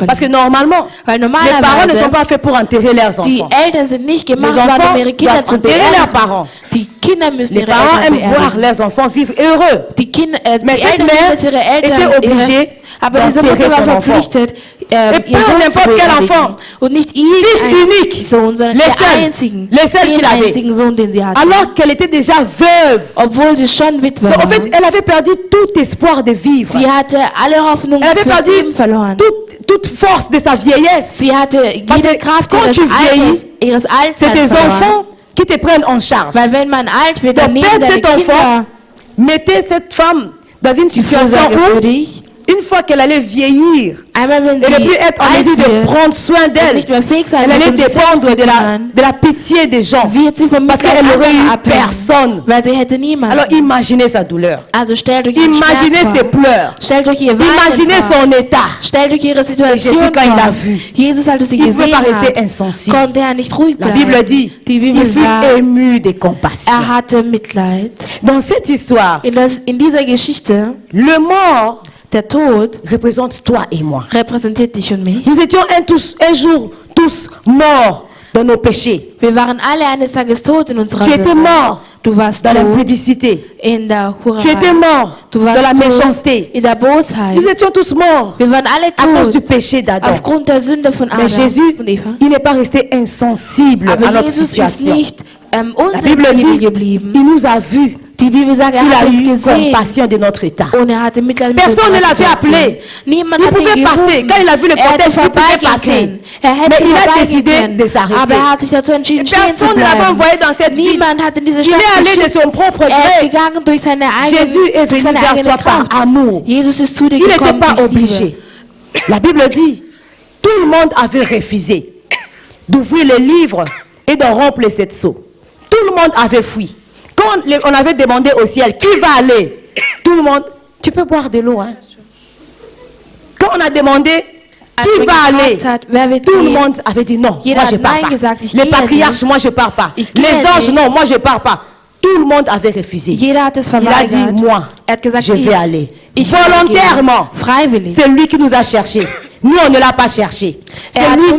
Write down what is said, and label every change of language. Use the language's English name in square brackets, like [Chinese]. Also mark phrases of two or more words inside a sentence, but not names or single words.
[French] Parce que [German] verlieren. [French] normalement, [German] Weil [French] les parents ne [German] normalerweise, [French] sont pas faits pour enterrer leurs [German] die [French] enfants. [German] Eltern sind nicht gemacht [French] Les [German] worden, [French] enfants [German] um ihre Kinder [French] doivent [German] zu [French] enterrer leurs [German] beerdigen. [French] parents. [German] Die Kinder müssen [French] Les [German] ihre [French] parents [German] Eltern [French] aiment voir [German] beerdigen. [French] leurs enfants vivre heureux. [German] Die Kinder, [French] Mais [German] die [French] cette [German] Eltern [French] mère [German] lieben es, ihre Eltern, [French] était obligée [German] aber diese [French] d'enterrer [German] Mutter war [French] son enfant. [German] verpflichtet, [French] Et [German] ihr [French] pas [German] Sohn zu [French] n'importe quel [German] beerdigen. [French] enfant. [German] Und nicht [French] Fils [German] irgendein [French] unique. [German] Sohn, sondern [French] Les [German] den [French] seuls. [German] einzigen, [French] Les seuls [German] den [French] qu'il avait. [German] einzigen Sohn, den sie hatte. [French] Alors qu'elle était déjà veuve. [German] Obwohl sie schon Witwe [French] Donc, en [German] war. [French] fait, elle avait perdu tout espoir de vivre. [German] Sie hatte alle Hoffnung [French] Elle avait [German] fürs [French] perdu [German] Leben verloren. [French] toute force de sa vieillesse. [German] Sie hatte [French] Parce [German] jede [French] que [German] Kraft [French] quand tu vieillis, [German] ihres [French] C'est [German] Alters [French] tes [German] verloren. [French] enfants qui te prennent en charge. [German] Weil wenn man alt wird, [French] Donc, [German] dann nehmen [French] perdre [German] deine [French] cet enfant, [German] Kinder [French] mettez cette femme dans une [German] die [French] situation [German] Fürsorge für [French] où, [German] dich. [French] une fois qu'elle allait vieillir, [German] Einmal wenn [French] elle ne [German] sie [French] plus être en [German] alt [French] mesure de [German] wird [French] prendre soin [German] und [French] d'elle. [German] nicht mehr fähig sein [French] Elle [German] wird, [French] allait [German] um sich selbst [French] dépendre [German] zu [French] de [German] kümmern, [French] la pitié des gens. [German] wird sie vom [French] Parce [German] Mitleid [French] qu'elle n'aurait [German] anderer [French] eu [German] abhängen, [French] personne. [German] weil sie hätte niemanden. [French] Alors imaginez sa douleur. [German] Also stellt euch ihren [French] Imaginez [German] Schmerz [French] ses [German] vor. [French] pleurs. [German] Stellt euch ihr [French] Imaginez [German] Weinen vor. [French] son état. [German] Stellt euch ihre Situation [French] Jésus, quand il l'a [German] vor. [French] vu, [German] Jesus, als er sie [French] Il ne pouvait [German] gesehen [French] pas rester [German] hat, [French] insensible. [German] konnte er nicht ruhig [French] La [German] bleiben. [French] Bible dit, [German] Die Bibel [French] il fut [German] sagt, [French] ému de compassion. [German] er hatte Mitleid. [French] Dans cette histoire, [German] In dieser Geschichte, [French] le mort [German] der Tod [French] représente toi et moi. [German] repräsentiert dich und mich. [French] Nous étions un jour tous morts dans nos péchés. [German] Wir waren alle eines Tages tot in unserer [French] Tu étais [German] Sünde. [French] mort [German] Du warst [French] dans [German] tot [French] l'impudicité. [German] in der [French] Tu étais [German] Hurerei. [French] mort [German] Du [French] dans [German] warst [French] la [German] tot [French] méchanceté. [German] in der Bosheit. [French] Nous étions tous morts [German] Wir waren alle [French] à cause du [German] tot [French] péché d'Adam. [German] aufgrund der Sünde von [French] Mais [German] Adam [French] Jésus, [German] und Eva. [French] il n'est pas resté insensible à [German] Aber [French] notre [German] Jesus ist [French] situation. [German] nicht [French] La Bible [German] unsensibel [French] dit, [German] geblieben. [French] il nous a vus. [German] Die Bibel sagt, [French] Il [German] hat [French] a [German] uns [French] eu [German] gesehen [French] compassion de notre état. [German] und hatte Mitleid mit [French] Personne ne [German] unserer [French] l'avait [German] Situation. [French] appelé. [German] Niemand [French] Il [German] hat ihn [French] pouvait passer. [German] gerufen. [French] Quand il a vu le [German] Er hätte [French] cortège, il pouvait [German] vorbeigehen [French] passer. [German] können. Er hätte [French] Mais il a [German] vorbeigehen [French] décidé [German] können. [French] de s'arrêter. [German] Aber er hat sich dazu entschieden, stehen zu [French] Personne ne l'avait [German] bleiben. [French] envoyé dans cette ville. [German] Niemand hat in diese [French] Il [German] Stadt [French] est allé de [German] geschickt. [French] son propre [German] Er ist [French] gré. [German] gegangen durch seine [French] Jésus est [German] durch [French] venu [German] seine [French] vers [German] eigene [French] toi par [German] Kraft. [French] amour. [German] Jesus ist zu dir [French] Il n'était [German] gekommen [French] pas [German] durch Liebe. [French] obligé. La Bible dit, tout le monde avait refusé d'ouvrir le livre et de rompre les 7 sceaux. Tout le monde avait fui. Quand on avait demandé au ciel, qui va aller? Tout le monde, tu peux boire de l'eau, hein? Quand on a demandé, [German] Als [French] qui [German] man [French] va aller? [German] gefragt hat, wer wird [French] Tout le [German] gehen? [French] monde avait dit non, [German] Jeder [French] moi je [German] hat [French] pars [German] Nein [French] pas. [German] gesagt, ich [French] Les [German] gehe [French] patriarches, [German] nicht. [French] moi je pars pas. [German] Ich gehe [French] Les anges, [German] nicht. [French] non, moi je pars pas. Tout le monde avait refusé. [German] Jeder hat es [French] Il a [German] verweigert. [French] dit, moi, [German] Er hat gesagt, [French] je vais aller. [German] ich will [French] Volontairement. [German] gehen. Freiwillig. [French] C'est lui qui nous a cherchés. Nous, on ne l'a pas cherché. C'est [German] Er hat [French] lui